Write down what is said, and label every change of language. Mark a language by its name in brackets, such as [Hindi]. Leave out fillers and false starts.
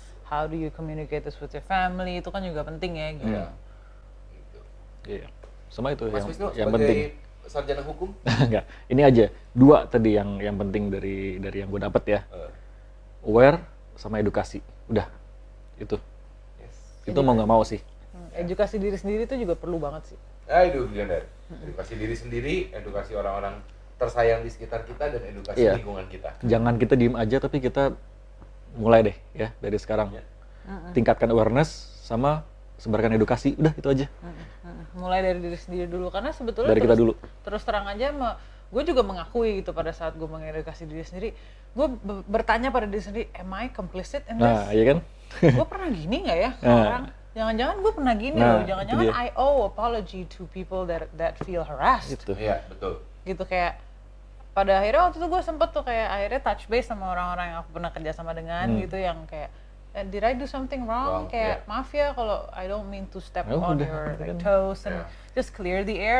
[English] How do you communicate this with your family? [Indonesian] Itu kan juga penting ya gitu. Iya, sama itu Mas Wisnu, yang penting. Sarjana hukum? Enggak, ini aja 2 tadi yang penting dari yang gue dapet ya. Aware sama edukasi, udah itu. Itu mau nggak mau sih. Edukasi diri sendiri itu juga perlu banget sih. Aduh, benar. Edukasi diri sendiri, edukasi orang-orang tersayang di sekitar kita, dan edukasi lingkungan kita. Jangan kita diem aja, tapi kita mulai deh ya dari sekarang. Tingkatkan awareness sama sebarkan edukasi, udah itu aja. Mulai dari diri sendiri dulu, karena sebetulnya dari kita dulu. Terus terang aja, gue juga mengakui gitu pada saat gue mengedukasi diri sendiri, gue bertanya pada diri sendiri, [English] am I complicit in this? [Indonesian] Nah, iya kan? Gue pernah gini nggak ya ke orang? Jangan-jangan gue pernah gini loh, jangan-jangan [English] I owe apology to people that feel harassed. [Indonesian] Gitu. Iya, betul. Gitu, kayak pada akhirnya waktu itu gue sempet tuh kayak akhirnya [English] touch base [Indonesian] sama orang-orang yang aku pernah kerja sama dengan gitu, yang kayak [English] did I do something wrong? [Indonesian] Kayak maaf ya kalau [English] I don't mean to step on your toes and just clear the air.